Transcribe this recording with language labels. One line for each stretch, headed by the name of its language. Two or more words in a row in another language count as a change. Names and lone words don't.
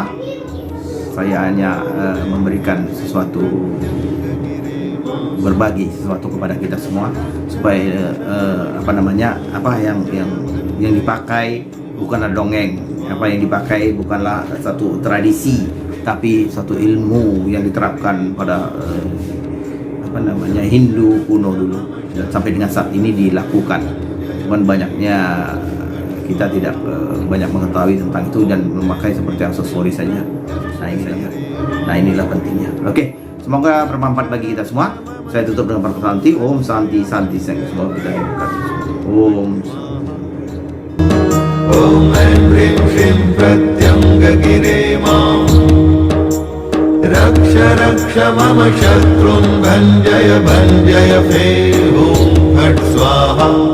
Indonesian: Saya hanya memberikan sesuatu, berbagi sesuatu kepada kita semua, supaya apa yang dipakai bukanlah dongeng, apa yang dipakai bukanlah satu tradisi, tapi satu ilmu yang diterapkan pada Hindu kuno dulu, dan sampai dengan saat ini dilakukan. Cuman banyaknya kita tidak banyak mengetahui tentang itu dan memakai seperti aksesoris saja. Nah, inilah pentingnya. Oke, semoga bermanfaat bagi kita semua. Saya tutup dengan perkataan Santi.
Sanskrit: ॐ शान्ति शान्ति सेङ्.
Indonesian: Semoga kita diberkati. Om
Sanskrit: ऐं ह्रीं श्रीं प्रत्यङ्ग गिरे मां रक्ष रक्ष मम शत्रून् भञ्जय भञ्जय फे ॐ फट् स्वाहा.